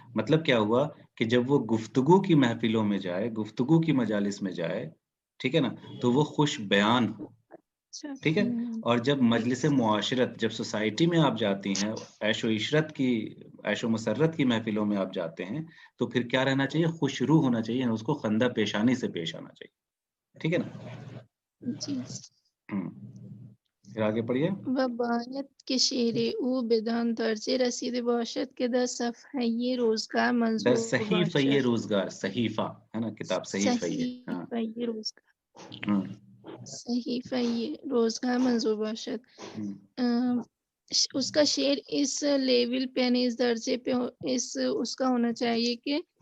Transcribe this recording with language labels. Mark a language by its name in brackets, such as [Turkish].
[Urdu] مطلب کیا ہوا کہ جب وہ گفتگو کی محفلوں میں جائے، گفتگو کی مجالس میں جائے، ٹھیک ہے نا، تو وہ خوش بیان ہو. ٹھیک ہے. اور جب مجلس معاشرت، جب سوسائٹی میں آپ جاتی ہیں، عیش و عشرت کی، عیش و مسرت کی محفلوں میں آپ جاتے ہیں، تو پھر کیا رہنا چاہیے؟ خوش روح ہونا چاہیے، اس کو خندہ پیشانی سے پیش آنا چاہیے. ٹھیک ہے نا. جی. پھر آگے پڑھیے. [Persian] و باید که شعر او بدان درجه رسیده باشد که در صفحه روزگار در منظور صحیفہ باشد. [Urdu] روزگار، صحیفہ ہے نا، کتاب صحیفہ. ہاں، [Persian] صحیفه روزگار، صحیفه روزگار منظور باشد. [Urdu] اس کا شعر اس لیول پہ، یعنی اس درجے پہ اس کا ہونا چاہیے کہ